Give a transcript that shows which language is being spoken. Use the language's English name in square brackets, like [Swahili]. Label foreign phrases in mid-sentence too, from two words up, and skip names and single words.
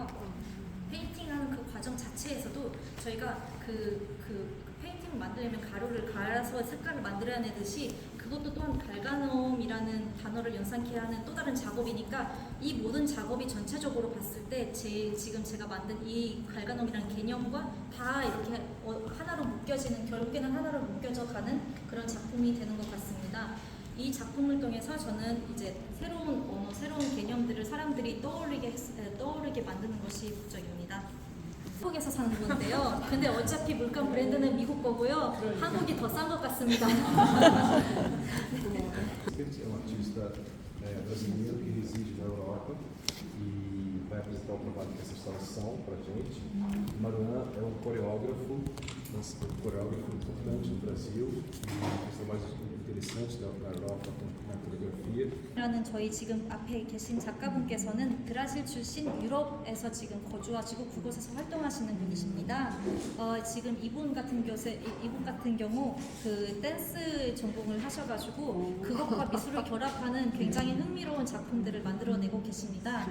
[Korean] 페인팅하는 그 과정 자체에서도 저희가 그 페인팅을 만들려면 가루를 갈아서 색깔을 만들어내듯이 그것도 또한 갈가놈이라는 단어를 연상케 하는 또 다른 작업이니까 이 모든 작업이 전체적으로 봤을 때 지금 제가 만든 이 갈가놈이라는 개념과 다 이렇게 하나로 묶여지는, 결국에는 하나로 묶여져 가는 그런 작품이 되는 것 같습니다. 이 작품을 통해서 저는 이제 새로운 언어, 새로운 개념들을 사람들이 떠오르게 만드는 것이 목적입니다. 한국에서 사는 건데요. 근데 어차피 물감 브랜드는 미국 거고요. 한국이 더 싼 것 같습니다. [Portuguese] É um artista brasileiro que reside na Europa e vai apresentar o trabalho dessa instalação para a gente. Maruan é um coreógrafo importante no Brasil, e os trabalhos interessantes na Europa na coreografia. [Korean] 라는 저희 지금 앞에 계신 작가분께서는 브라질 출신 유럽에서 지금 거주하시고 그곳에서 활동하시는 분이십니다. 지금 이분 같은 경우 그 댄스 전공을 하셔가지고 그것과 미술을 결합하는 굉장히 흥미로운 작품들을 만들어내고 계십니다.